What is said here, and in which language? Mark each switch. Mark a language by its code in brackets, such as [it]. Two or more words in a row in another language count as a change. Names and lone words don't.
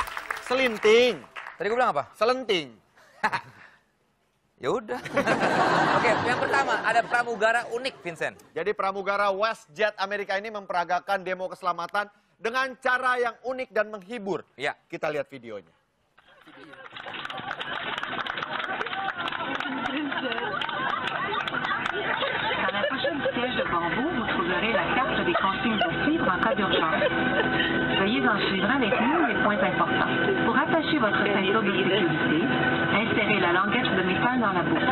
[id] Selinting. Tadi gue bilang apa? Selenting. Ya udah. Oke, yang pertama ada pramugara unik, Vincent. Jadi pramugara WestJet Amerika ini memperagakan demo keselamatan dengan cara yang unik dan menghibur. Ya. Kita lihat videonya. [fr] À la prochaine siège devant vous, vous trouverez la carte des consignes à suivre en cas d'urgence. Veuillez en suivre avec nous les points importants. Pour attacher votre ceinture de sécurité, insérez la languette de métal dans la boucle.